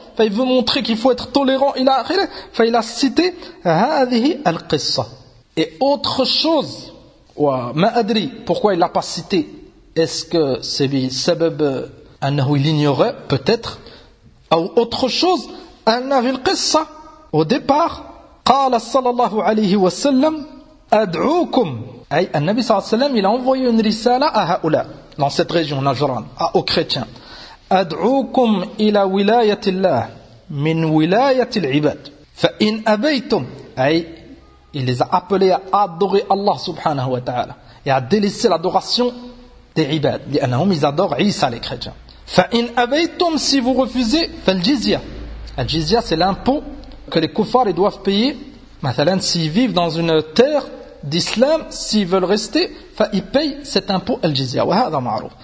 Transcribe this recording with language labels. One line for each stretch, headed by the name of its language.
French: Enfin, il veut montrer qu'il faut être tolérant, il a akhiré. Enfin, il a cité
Arabic: هذه القصة.
French: Et autre chose.
Arabic: Wa ma adri
French: pourquoi il l'a pas cité est-ce que c'est
Arabic: bi sabab annahu
French: il ignorait peut-être ou autre chose, un avil qissa. Au départ,
Arabic: قال صلى الله عليه وسلم أدعوكم. Ay, le Nabi صلى الله عليه وسلم, il a envoyé une risala à haoula, dans cette région, Najran, aux chrétiens. أدعوكم إلى ولاية الله من ولاية العباد. فإن أبيتم.
French: Ay, il les a appelés à adorer Allah subhanahu wa ta'ala et à délaisser l'adoration des ibad, لأنهم ils adorent Isa, les chrétiens.
Arabic: فإن أبيتم,
French: si vous refusez,
Arabic: فالجزية.
French: الجزية, c'est l'impôt que les kuffars ils doivent payer, مثلاً, s'ils vivent dans une terre d'islam, s'ils veulent rester, ils payent cet impôt al-jizya.
Arabic: Wa hadha ma'ruf.